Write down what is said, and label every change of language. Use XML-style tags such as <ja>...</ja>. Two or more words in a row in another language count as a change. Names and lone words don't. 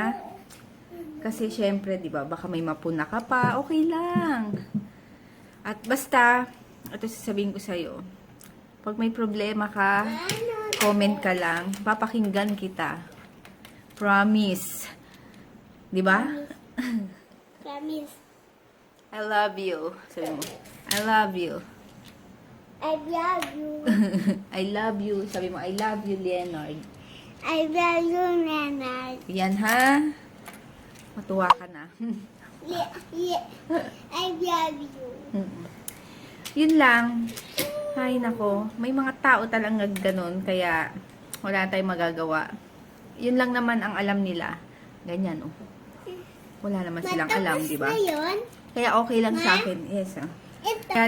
<tl>Kasi syempre, di ba, baka may mapuna ka pa, okay lang. At basta, ito sasabihin ko sa'yo, pag may problema ka, comment ka lang, papakinggan kita. Promise. Di ba? Promise.</tl> <en>I love you.</en> <tl>Sabi mo,</tl> <en>I love you. I love you. I love you.</en> <tl>Sabi mo,</tl> <en>I love you, Leonard. I love you, Nana.</en> <tl>Yan, ha? Matuwa ka na.</tl> <en>Yeah. I love you.</en> <tl>Yun lang. Ay, nako. May mga tao talagang ganun, kaya wala tayong magagawa. Yun lang naman ang alam nila. Ganyan, oh. Wala naman silang alam, di ba? Matapos na yun. Kaya okay lang sa akin. Yes, ah.</tl>